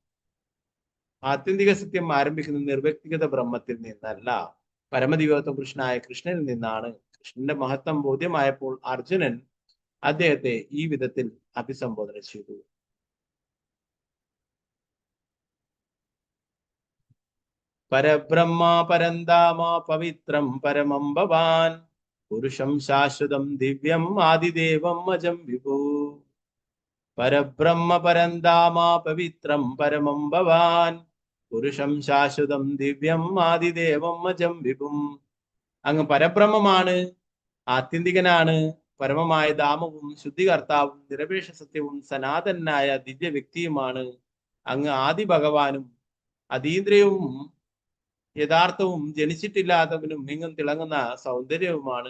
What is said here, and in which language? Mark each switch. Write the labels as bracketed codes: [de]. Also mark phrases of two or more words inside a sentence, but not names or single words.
[ml] ആത്യന്തിക സത്യം ആരംഭിക്കുന്ന നിർവ്യക്തിഗത ബ്രഹ്മത്തിൽ നിന്നല്ല, പരമദിവ്യോത്തമ പുരുഷനായ കൃഷ്ണനിൽ നിന്നാണ്. കൃഷ്ണന്റെ മഹത്വം ബോധ്യമായപ്പോൾ അർജുനൻ അദ്ദേഹത്തെ ഈ വിധത്തിൽ അഭിസംബോധന ചെയ്തു. [sa] പരബ്രഹ്മ പരന്താമ പവിത്രം പരമം ഭവാൻ പുരുഷം ശാശ്വതം ദിവ്യം ആദിദേവം അജം വിഭു. പരബ്രഹ്മ പരന്താമ പവിത്രം പരമം ഭവാൻ പുരുഷം ശാശ്വതം ദിവ്യം ആദിദേവം അജം വിഭും. [ml] അങ്ങ് പരബ്രഹ്മമാണ്, ആത്യന്തികനാണ്, പരമമായ ധാമവും ശുദ്ധികർത്താവും നിരപേക്ഷ സത്യവും സനാതനായ ദിവ്യ വ്യക്തിയുമാണ്. അങ്ങ് ആദി ഭഗവാനും അതീന്ദ്രിയവും യഥാർത്ഥവും ജനിച്ചിട്ടില്ലാത്തവനും ഇങ്ങും തിളങ്ങുന്ന സൗന്ദര്യവുമാണ്.